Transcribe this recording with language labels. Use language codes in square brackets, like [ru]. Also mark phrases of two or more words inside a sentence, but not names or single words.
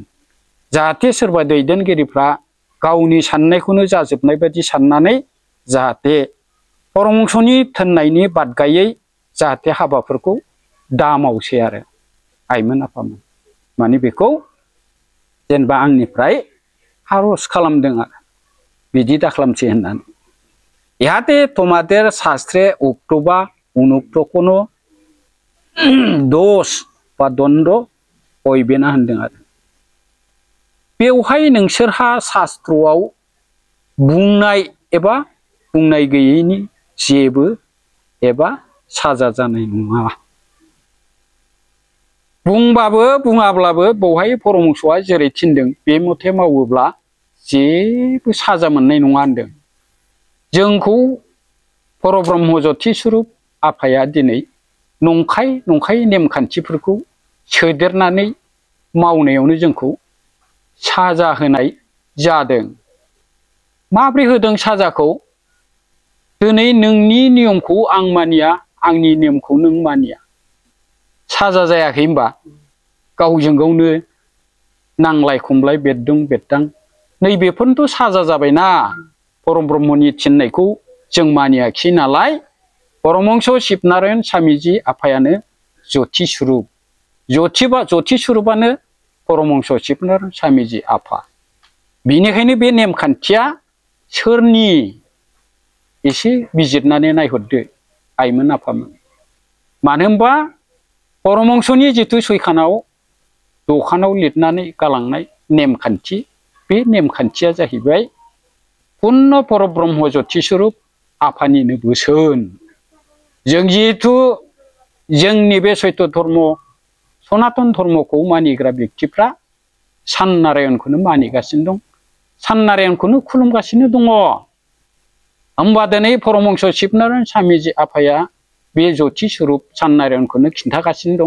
[brx] जाहाथे सोरबा दैदेनगिरिफ्रा गावनि साननायखौनो जाजोबनाय बायदि साननानै जाहाथे परमहंसनि थोननायनि बादगायै जाहाथे हाबाफोरखौ दा मावसै आरो आइमोन आफामोन। माने बेखौ जेनेबा आंनिफ्राय आरज खालामदों आरो बिदि दाखालामसै होननानै। [bn] ইহাতে তোমাদের শাস্ত্রে উক্ত বা অনুক্ত কোনো দোষ বা দ্বন্দ্ব হইবে না [brx] होनदों आरो। बेवहाय नोंसोरहा शास्त्रआव बुंनाय एबा बुंनाय गैयैनि जेबो एबा साजा जानाय नङा। बुंबाबो बुङाब्लाबो बेवहाय परमहंसआ जेरै थिनदों बे मथे मावोब्ला जेबो साजा मोननाय नङा होनदों। जोंखौ परब्रह्म ज्योति स्वरूप आफाया दिनै नंखाय नंखाय नेमखान्थिफोरखौ सोदेरनानै मावनायावनो जोंखौ साजा होनाय जादों। माब्रै होदों साजाखौ? दिनै नोंनि नियमखौ आं मानिया, आंनि नियमखौ नों मानिया, साजा जायाखै होनबा? गावजों गावनो नांलाय खमलाय बेरदों बेरदां, नैबेफोरनोथ' साजा जाबायना। परम ब्रह्मनि थिननायखौ जों मानियाखिसै नालाय। परमहंस शिबनारायण स्वामीजी आफायानो ज्योति स्वरूप, ज्योति स्वरूपानो परमहंस शिबनारायण स्वामीजी आफा। बिनिखायनो बे नेमखान्थिया सोरनि एसे बिजिरनानै नायहरदो आइमोन आफामोन। मानो होनबा परमहंसनि जिथु सैखानाव दखानाव लिरनानै गालांनाय नेमखान्थि, बे नेमखान्थिया जाहैबाय पुर्ण परब्रह्म ज्योति स्वरूप आफानिनो बोसोन। जों जिहेथु जोंनि बे सैत्य धर्म सनातन धर्मखौ मानिग्रा व्यक्तिफ्रा सान नारायणखौनो मानिगासिनो दं, सान नारायणखौनो खुलुमगासिनो दङ। होमबा दिनै परमहंस शिबनारायण स्वामीजी आफाया बे ज्योति स्वरूप सान नारायणखौनो खिन्थागासिनो दं।